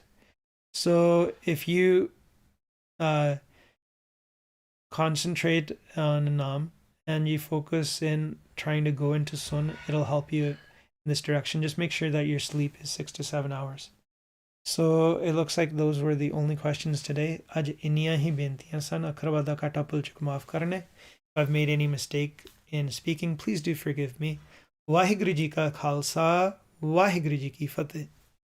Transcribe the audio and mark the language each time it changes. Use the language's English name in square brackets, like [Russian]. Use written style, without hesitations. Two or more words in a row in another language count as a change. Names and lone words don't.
[English] So if you concentrate on Nam and you focus in trying to go into Sun, it'll help you in this direction. Just make sure that your sleep is 6 to 7 hours. So it looks like those were the only questions today. [Punjabi] ਅੱਜ ਇੰਨੀਆਂ ਹੀ ਬੇਨਤੀਆਂ ਸਨ, ਅੱਖਰ ਦਾ ਘਾਟਾ ਭੁੱਲ ਚੁੱਕ ਮਾਫ਼ ਕਰਨੀ. [English] If I've made any mistake in speaking, please do forgive me. [Punjabi] ਵਾਹਿਗੁਰੂ ਜੀ ਕਾ ਖਾਲਸਾ, ਵਾਹਿਗੁਰੂ ਜੀ ਕੀ ਫਤਹਿ.